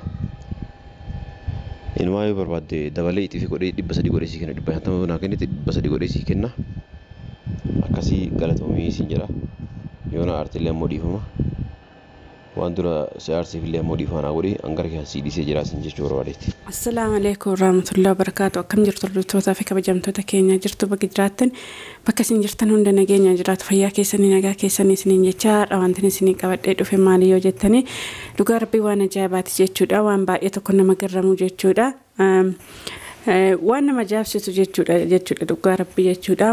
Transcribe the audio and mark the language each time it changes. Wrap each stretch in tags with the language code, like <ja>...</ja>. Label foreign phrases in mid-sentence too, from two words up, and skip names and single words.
<om>Inumaa yoo barbaadde dabalee itti fi godhee 300 godhee sii kenna 150 naa kennite 300 godhee sii kenna akkasii galatoomii siin jedha. Yoo na aartillee ammoo dhiifama waan dura si aarsiif illee ammoo dhiifama naa godhi angara kiyaan sii dhiisee jiraasin jechuu barbaadeetti.</om> <ar>السلام عليكم ورحمة الله وبركاته.</ar> <om>Akkam jirtu hordoftoota fi kabajamtoota keenya jirtu bakka jiraattan bakka isin jirtan hunda nageenya jiraatu fayyaa keessanii nagaa keessanii isiniin jechaadha. Wanti isinii qabadhee dhufe maali yoo jettanii dhugaa rabbii waan ajaa'ibaati jechuudha. Waan baay'ee tokko nama garramu jechuudha. Waan nama jaabsitu jechuudha dhugaa rabbii jechuudha.</om>